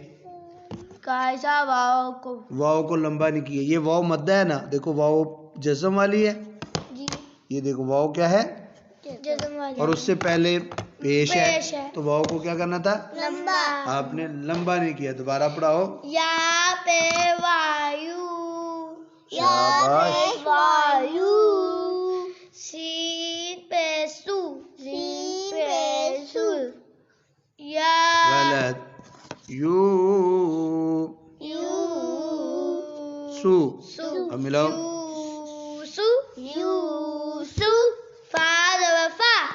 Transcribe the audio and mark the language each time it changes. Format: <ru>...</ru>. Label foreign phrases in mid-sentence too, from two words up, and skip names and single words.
<ur>کیسا واو کو. واو کو لمبا نہیں کیا. یہ واو مدہ ہے نا. دیکھو واو جزم والی ہے. یہ دیکھو واو کیا ہے اور اس سے پہلے پیش ہے تو واو کو کیا کرنا تھا؟ لمبا. آپ نے لمبا نہیں کیا. دوبارہ پڑھاؤ. یا پہ وایو. شاباش. وایو. سین پہ سو. یا. غلط. سو. اب ملاؤ. فا زبر فا.</ur>